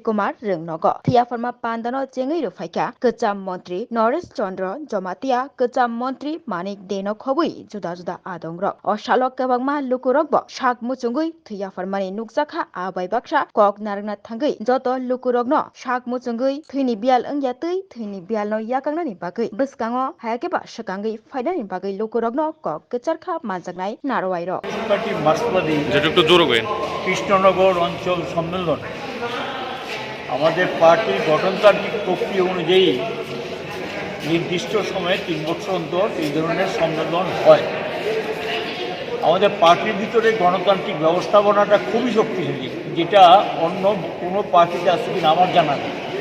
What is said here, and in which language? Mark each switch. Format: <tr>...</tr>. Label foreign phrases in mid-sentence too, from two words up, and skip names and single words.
<trp>rungnogo Thwi Yapharma Panda no jengui rufaika kecham mantri Noresh Chandra Jomatia kecham mantri Manik Deno khobui juda juda adongrok o salo kwbangma Lukurokbo sak muchungui Thwi Yapharmani nukjakha abai baksa kok narangna thangui joto Lukurokno sak muchungui Thwini Biyalo wngya tui Thwini Biyalo no yakangnani bagui bwskango hayakeba swkangui faidani bagui Lukurokno kok kecharkha manjaknai narowairo</trp> <bn>কৃষ্ণনগর অঞ্চল সম্মেলন আমাদের পার্টির গঠনতান্ত্রিক প্রক্রিয়া অনুযায়ী নির্দিষ্ট সময়ে 3 বছর অন্তর এই ধরনের সম্মেলন হয়। আমাদের পার্টির ভিতরে গণতান্ত্রিক ব্যবস্থাপনাটা খুবই শক্তিশালী, যেটা অন্য কোনো পার্টিতে আছে কিনা আমার জানা নেই।</bn>